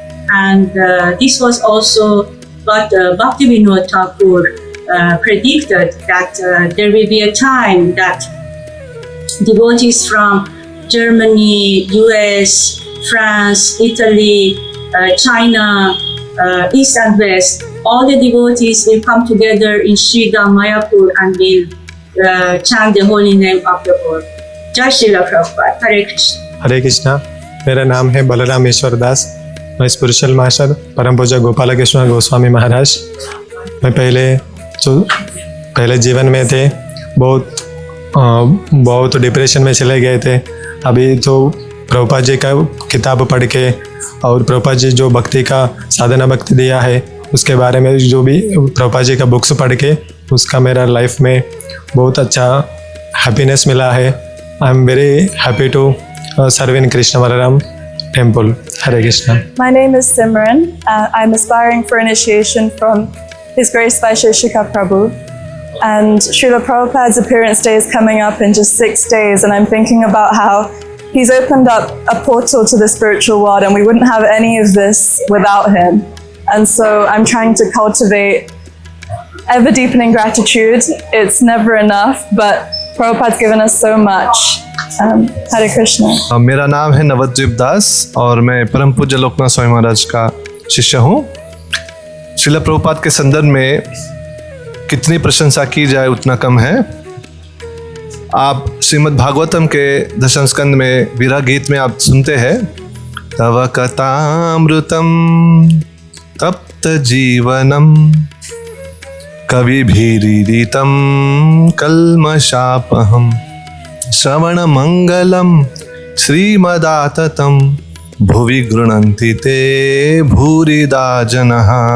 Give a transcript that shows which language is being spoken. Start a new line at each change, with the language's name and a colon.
English: And this was also what Bhaktivinoda Thakur predicted, that there will be a time that devotees from Germany, US, France, Italy, China, East and West, all the devotees will come together in Sridham Mayapur and will chant the holy name of the Lord. Jai Srila Prabhupada. Hare Krishna.
Hindi: हरे कृष्णा। मेरा नाम है बलराम ईश्वर दास। मैं spiritual master परम पूज्य गोपाल कृष्ण गोस्वामी महाराज। मैं पहले जीवन में थे बहुत डिप्रेशन में चले गए थे। अभी तो प्रभुपाद जी का किताब पढ़ के और प्रभुपाद जी जो भक्ति का साधना भक्ति दिया है उसके बारे में जो भी प्रभुपाद जी का बुक्स पढ़ के उसका मेरा लाइफ में बहुत अच्छा हैप्पीनेस मिला है।
English: I am very happy to serve in Krishna Balram temple.
Hindi: Hare Krishna.
English: My name is Simran. I'm aspiring for initiation from His Grace Vaisheshika Prabhu. And Srila Prabhupada's appearance day is coming up in just 6 days, and I'm thinking about how he's opened up a portal to the spiritual world, and we wouldn't have any of this without him. And so I'm trying to cultivate ever deepening gratitude. It's never enough, but Prabhupada's given us so much. Hare Krishna.
Hindi: मेरा नाम है नवद्वीप दास और मैं परम पूज्य लोकनाथ स्वामी महाराज का शिष्य हूँ। श्रील प्रभुपाद के संदर्भ में कितनी प्रशंसा की जाए उतना कम है। आप श्रीमद् भागवतम के दशम स्कंद में वीरा गीत में आप सुनते हैं,
Sanskrit: तव कथामृतम तप्त जीवनम कविभिरीडितम कल्मषापहम श्रवण मंगलम श्रीमदाततम भुवि गृह्णन्ति ते भूरिदा जनः।